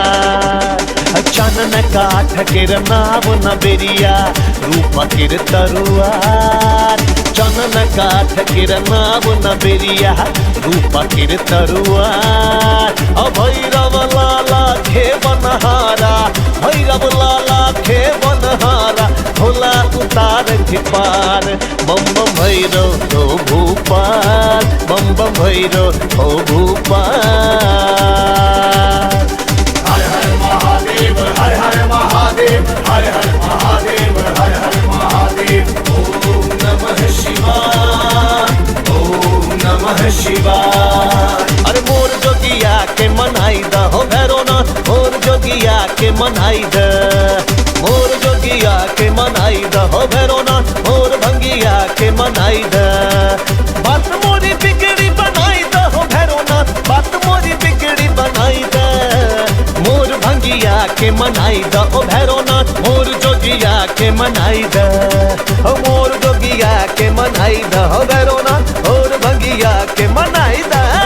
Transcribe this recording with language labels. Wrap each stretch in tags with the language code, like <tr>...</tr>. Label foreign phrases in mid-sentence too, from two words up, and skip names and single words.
<bho>चनन काठ केर नाव नबेरिया रूप केर तरुआर चनन काठ केर नाव नबेरिया रूप केर तरुआर भैरव लाला खे बनहारा भैरव लाला खे बनहारा भोला उतार पार बम बम भैरो हो भूपाल बम बम भैरो हो भूपाल। हर हर महादेव हर हर महादेव हर हर महादेव हर हर महादेव।</bho> <sa>ओम नमः शिवाय ओम नमः शिवाय।</sa> <bho>अरे मोर जोगिया के मनाई द हो भैरोनाथ मोर जोगिया के मनाई द मोर जोगिया के मनाई द हो भैरोनाथ मोर भंगिया के मनाई द बात मोरी बिगड़ी बनाई द हो भैरोनाथ बात मोरी बिगड़ी बनाई द मोर भंगिया के मनाई द ओ भैरोनाथ मोर जोगिया के मनाई द हो मोर जोगिया के मनाई द हो भैरोनाथ मोर भंगिया के मनाई द।</bho>